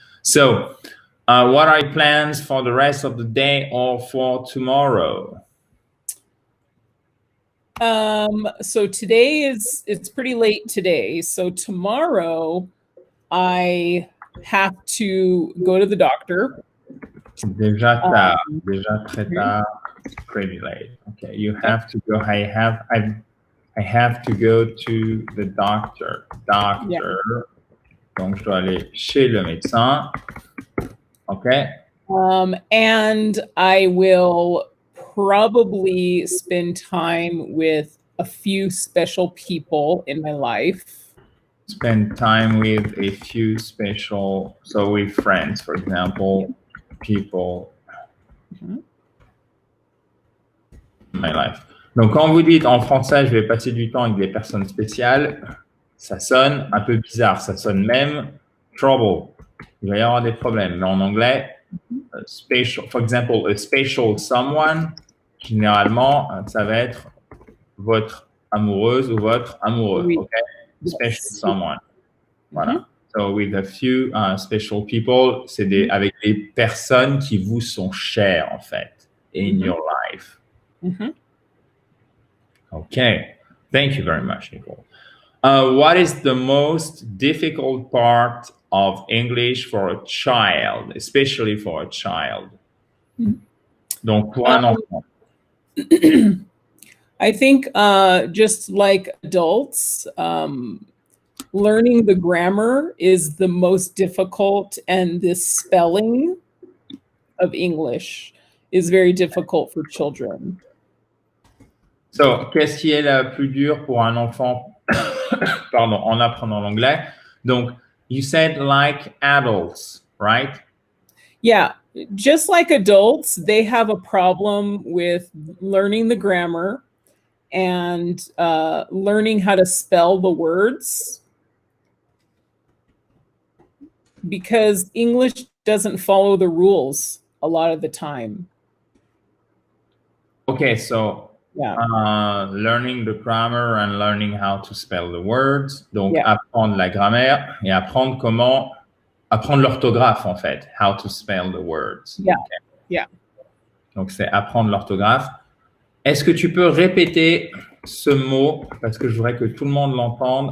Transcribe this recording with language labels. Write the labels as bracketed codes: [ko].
[en] So, what are your plans for the rest of the day or for tomorrow? So today it's pretty late today. So tomorrow I have to go to the doctor. [fr] Déjà tard, déjà très tard, [en] pretty late. Okay, you have to go. I have to go to the doctor. Yeah. [fr] Donc je dois aller chez le médecin. [en] Okay. And I will probably spend time with a few special people in my life. Spend time with a few special, so with friends, for example, people in my life. [fr] Donc, quand vous dites en français, je vais passer du temps avec des personnes spéciales, ça sonne un peu bizarre. Ça sonne même trouble. Il va y avoir des problèmes. Mais en anglais, [en] special, for example, a special someone, [fr] généralement, ça va être votre amoureuse ou votre amoureux. Oui. [en] Okay? Special someone. Voilà. Mm-hmm. So with a few special people, [fr] c'est avec des personnes qui vous sont chères, en fait, [en] in your life. Okay. Thank you very much, Nicole. What is the most difficult part of English for a child, especially for a child? [fr] Donc, pour un enfant. [en] I think just like adults, learning the grammar is the most difficult, and the spelling of English is very difficult for children. [fr] So, qu'est-ce qui est le plus dur pour un enfant, pardon, en apprenant l'anglais? [en] Donc, you said like adults, right? Yeah, just like adults, they have a problem with learning the grammar and learning how to spell the words, because English doesn't follow the rules a lot of the time. Okay, so learning the grammar and learning how to spell the words. [fr] Donc, apprendre la grammaire et apprendre l'orthographe, en fait. [en] How to spell the words. Yeah, okay. Yeah. [fr] Donc, c'est apprendre l'orthographe. Est-ce que tu peux répéter ce mot parce que je voudrais que tout le monde l'entende?